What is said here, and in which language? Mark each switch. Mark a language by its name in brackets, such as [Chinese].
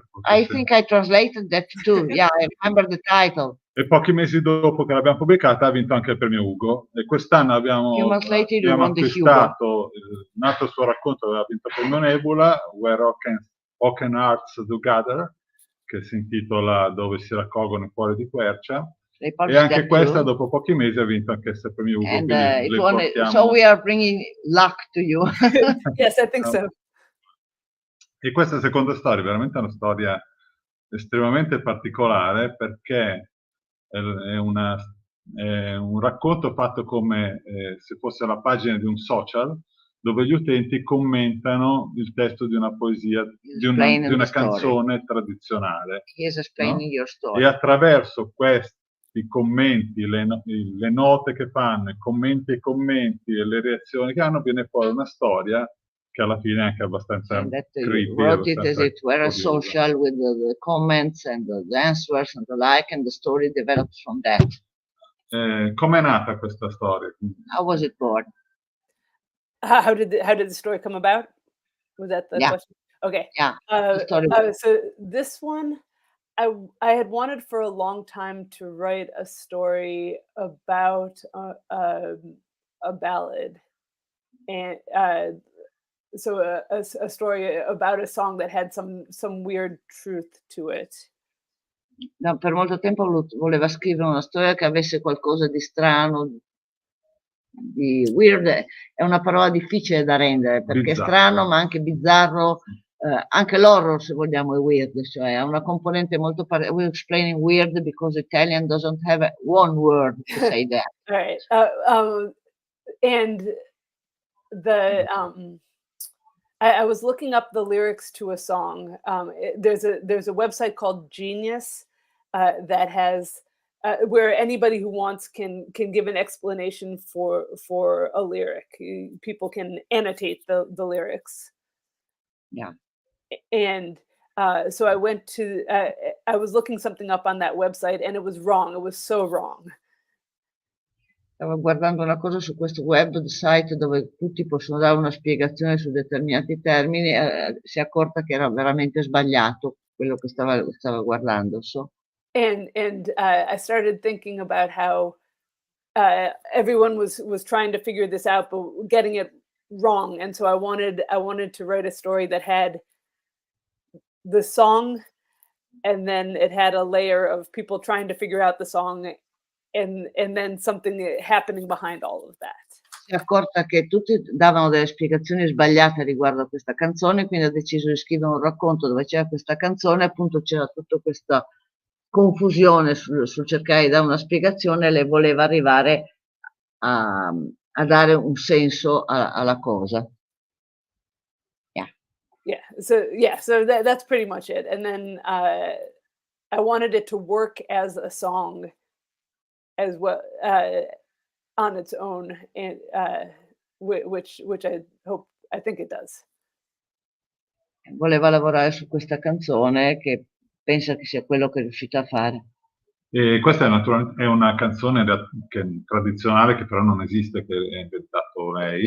[English] I think I translated that too. Yeah, I remember the title. [Italian] E pochi mesi dopo che l'abbiamo pubblicata ha vinto anche il Premio Hugo, e quest'anno abbiamo acquistato un altro suo racconto, aveva vinto il Premio Nebula, Where Ocken Hearts Do Gather, che si intitola Dove si raccolgono i cuori di quercia, e anche questa dopo pochi mesi ha vinto anche il Premio Hugo. [English] And, so we are bringing luck to you. Yes, I think so. [Italian] E questa seconda storia è veramente una storia estremamente particolare, perché è un racconto fatto come se fosse la pagina di un social, dove gli utenti commentano il testo di una poesia, di una canzone tradizionale. No? E attraverso questi commenti, le note che fanno, i commenti e le reazioni che hanno, viene fuori una storia che alla fine è anche abbastanza creepy. [English] Wrote it as it were a social with the comments and the answers and the like, and the story developed from that. [Italian] Com'è nata questa storia? [English] How was it born? How did the story come about? Was that the question? Okay. Yeah. So this one, I had wanted for a long time to write a story about a ballad, and so a story about a song that had some weird truth to it. [Italian] No, per molto tempo voleva scrivere una storia che avesse qualcosa di strano, di weird. È una parola difficile da rendere, perché è strano ma anche bizzarro, anche l'horror, se vogliamo, è weird, cioè ha una componente molto [English] we're explaining weird because Italian doesn't have one word to say that. All right. And the I was looking up the lyrics to a song. There's a website called Genius that has where anybody who wants can give an explanation for a lyric. People can annotate the lyrics. Yeah. And so I went to I was looking something up on that website and it was wrong. It was so wrong. [Italian] Stavo guardando una cosa su questo website dove tutti possono dare una spiegazione su determinati termini, si è accorta che era veramente sbagliato quello che stava guardando. [English] So. And I started thinking about how everyone was trying to figure this out, but getting it wrong. And so I wanted to write a story that had the song, and then it had a layer of people trying to figure out the song, and then something happening behind all of that. [Italian] Si è accorta che tutti davano delle spiegazioni sbagliate riguardo a questa canzone, quindi ha deciso di scrivere un racconto dove c'era questa canzone, appunto c'era tutta questa confusione sul cercare di dare una spiegazione, lei voleva arrivare a dare un senso alla cosa. [English] So that's pretty much it. And then I wanted it to work as a song as well, on its own, and which I think it does. [Italian] Voleva lavorare su questa canzone che pensa che sia quello che è riuscita a fare. E questa è una canzone tradizionale che però non esiste, che è inventato lei.